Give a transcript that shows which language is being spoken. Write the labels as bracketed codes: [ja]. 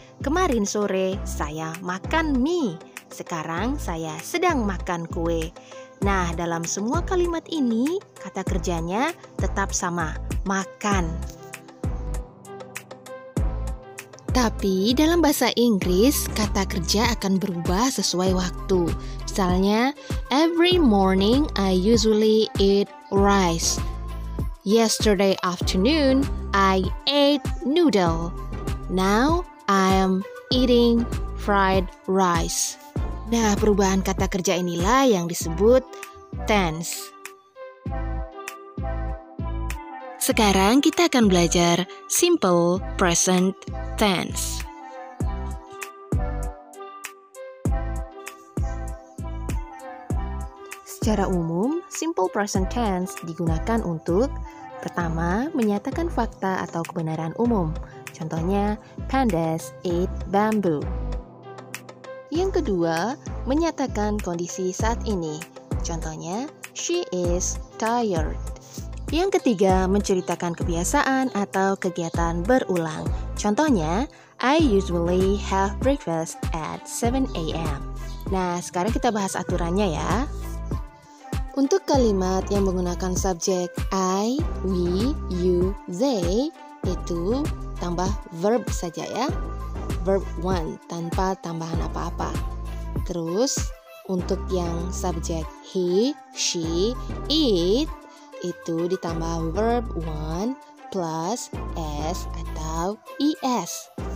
[id] Kemarin sore saya makan mie. Sekarang saya sedang makan kue. Nah, dalam semua kalimat ini, kata kerjanya tetap sama, makan. Tapi dalam bahasa Inggris, kata kerja akan berubah sesuai waktu. Misalnya, [en] every morning I usually eat rice. Yesterday afternoon, I ate noodle. Now, I am eating fried rice. [id] Nah, perubahan kata kerja inilah yang disebut tense. Sekarang kita akan belajar simple present tense. Secara umum, simple present tense digunakan untuk pertama, menyatakan fakta atau kebenaran umum. Contohnya, [en] pandas eat bamboo. [id] Yang kedua, menyatakan kondisi saat ini. Contohnya, [en] she is tired. [id] Yang ketiga, menceritakan kebiasaan atau kegiatan berulang. Contohnya, [en] I usually have breakfast at 7 a.m. [id] Nah, sekarang kita bahas aturannya ya. Untuk kalimat yang menggunakan subjek I, we, you, they, itu tambah verb saja ya. Verb 1 tanpa tambahan apa-apa. Terus, untuk yang subjek he, she, it, itu ditambah verb 1 plus s atau es.